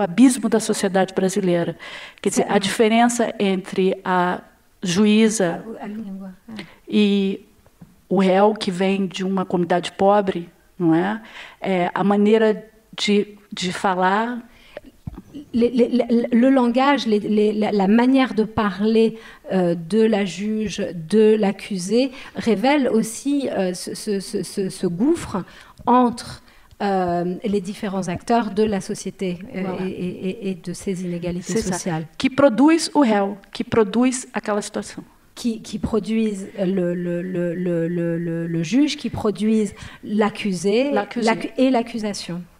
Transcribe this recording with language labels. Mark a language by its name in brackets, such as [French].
[Portuguese] O abismo da sociedade brasileira. Quer dizer, a diferença entre a juíza e o réu que vem de uma comunidade pobre, não é? A maneira de falar. [French] Le langage, la manière de parler de la juge, de l'accusé, révèle aussi ce gouffre entre les différents acteurs de la société et de ces inégalités sociales. [Portuguese] Que produz o réu, que produz aquela situação. [French] Qui produisent le juge, qui produisent l'accusé et l'accusation.